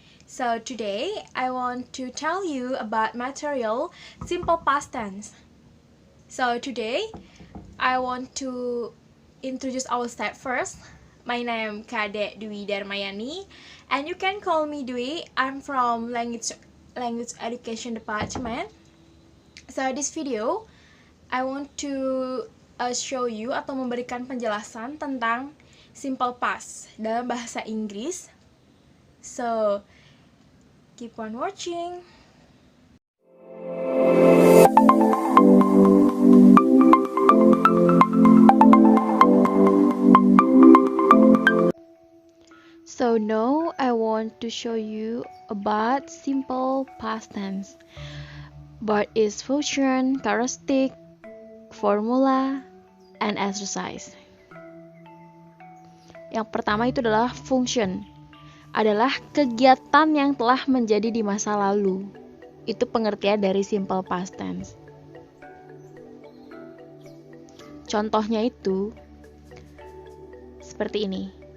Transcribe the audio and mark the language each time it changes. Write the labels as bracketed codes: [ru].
[en] So today I want to tell you about material simple past tense. So today I want to introduce our step first. My name Kadek Dwi Darmayani and you can call me Dwi. I'm from language education department. So this video I want to show you atau memberikan penjelasan tentang simple past dalam bahasa Inggris. So, keep on watching. So now I want to show you about simple past tense. But its function, characteristic, formula, and exercise. [id] Yang pertama itu adalah function. Adalah kegiatan yang telah menjadi di masa lalu. Itu pengertian dari simple past tense. Contohnya itu seperti ini.